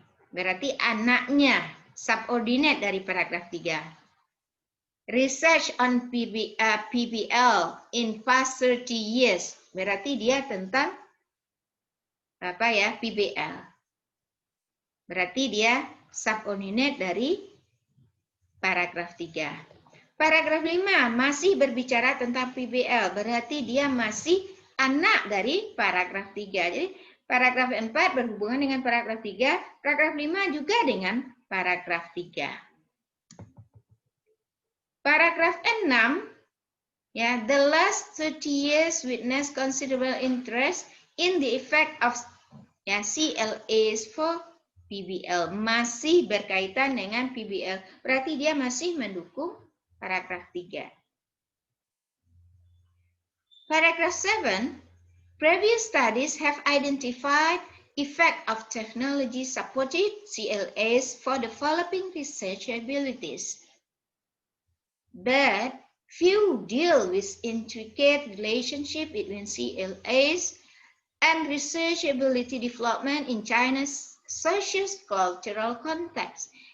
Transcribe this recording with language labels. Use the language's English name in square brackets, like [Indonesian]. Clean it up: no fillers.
[Indonesian] Berarti anaknya subordinate dari paragraf 3. [English] Research on PBL in past 30 years. [Indonesian] Berarti dia tentang PBL. Berarti dia subordinate dari paragraf 3. Paragraf 5 masih berbicara tentang PBL. Berarti dia masih anak dari paragraf 3. Jadi paragraf 4 berhubungan dengan paragraf 3. Paragraf 5 juga dengan paragraf 3. Paragraf 6, [English] the last 30 years witness considerable interest in the effect of CLAs for PBL. [Indonesian] Masih berkaitan dengan PBL. Berarti dia masih mendukung paragraf 3. [English] Paragraph 7, previous studies have identified effect of technology-supported CLAs for developing research abilities. But few deal with intricate relationship between CLAs and research ability development in China's socio-cultural context.